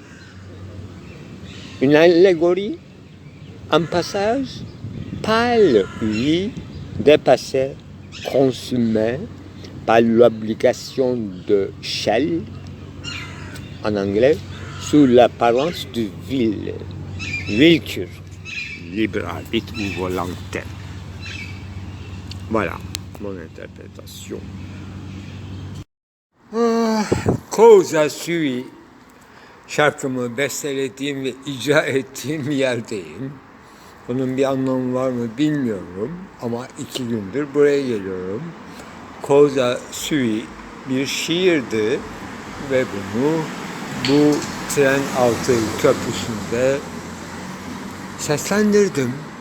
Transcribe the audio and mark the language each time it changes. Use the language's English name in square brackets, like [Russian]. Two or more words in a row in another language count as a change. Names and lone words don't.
[French] Une allégorie, un passage, pâle, oui, dépassé, consumé par l'obligation de Shell, en anglais, sous l'apparence du vil, willkür, libre arbitre ou volonté. Voilà mon interprétation. [Latin] Cosa sui [Turkish] şarkımı bestelediğim ve icra ettiğim yerdeyim. Bunun bir anlamı var mı bilmiyorum ama 2 gündür buraya geliyorum. [Latin] Cosa sui [Turkish] bir şiirdi ve bunu bu tren altı köprüsünde seslendirdim.